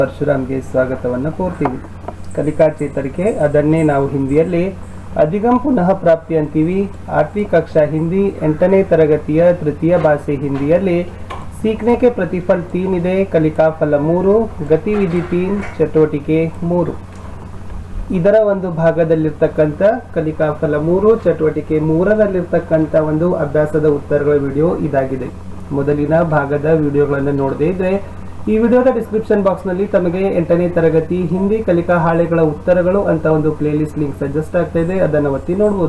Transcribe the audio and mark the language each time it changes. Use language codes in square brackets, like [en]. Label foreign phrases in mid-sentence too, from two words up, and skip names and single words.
[kn] ಪರಶುರಾಮ್ಗೆ ಸ್ವಾಗತವನ್ನು ಕೋರ್ತೀವಿ. ಕಲಿಕಾ ಚೇತರಿಕೆ ಅದನ್ನೇ ನಾವು ಹಿಂದಿಯಲ್ಲಿ [hi] अधिगम पुनः प्राप्ति [kn] ಅಂತೀವಿ. [hi] 8वीं कक्षा [kn] ಹಿಂದಿ 8ನೇ ತರಗತಿಯ ತೃತೀಯ ಭಾಷೆ ಹಿಂದಿಯಲ್ಲಿ [hi] सीखने के प्रतिफल [kn] 3 ಇದೆ, ಕಲಿಕಾ ಫಲ 3, ಗತಿವಿಧಿ 3, ಚಟುವಟಿಕೆ 3. ಇದರ ಒಂದು ಭಾಗದಲ್ಲಿರ್ತಕ್ಕಂಥ ಕಲಿಕಾ ಫಲ 3 ಚಟುವಟಿಕೆ 3ರಲ್ಲಿರ್ತಕ್ಕಂಥ ಒಂದು ಅಭ್ಯಾಸದ ಉತ್ತರಗಳ ವಿಡಿಯೋ ಇದಾಗಿದೆ. ಮೊದಲಿನ ಭಾಗದ ವಿಡಿಯೋಗಳನ್ನು ನೋಡದೇ ಇದ್ರೆ ಈ ವಿಡಿಯೋದ [en] description box [kn] ನಲ್ಲಿ ತಮಗೆ 8ನೇ ತರಗತಿ ಹಿಂದಿ ಕಲಿಕಾ ಹಾಳೆಗಳ ಉತ್ತರಗಳು ಅಂತ ಒಂದು [en] play list link suggest [kn] ಆಗ್ತಾ ಇದೆ, ಅದನ್ನು ಒತ್ತಿ ನೋಡಬಹುದು.